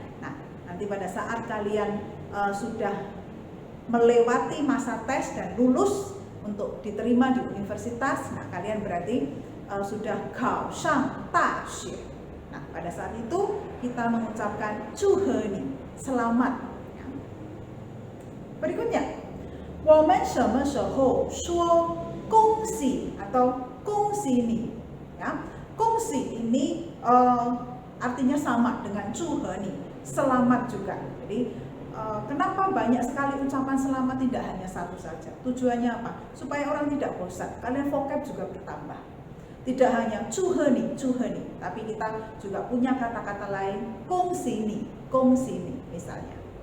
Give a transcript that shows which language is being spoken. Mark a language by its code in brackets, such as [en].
[id] Nah, nanti pada saat kalian sudah melewati masa tes dan lulus untuk diterima di universitas, nah kalian berarti sudah [zh] 考上大学. [id] Nah, pada saat itu kita mengucapkan [zh] 祝贺你, [id] selamat. Ya. [zh] Berikutnya, 我们什么时候说恭喜 atau 恭喜你? [id] Ya, 恭喜 ini artinya sama dengan [zh] 祝贺你, [id] selamat juga. Jadi kenapa banyak sekali ucapan selamat, tidak hanya satu saja? Tujuannya apa? Supaya orang tidak bosan. Kalian vocab juga bertambah. Tidak hanya [zh] 祝贺你, [id] tapi kita juga punya kata-kata lain, [zh] 恭喜你 [id] misalnya.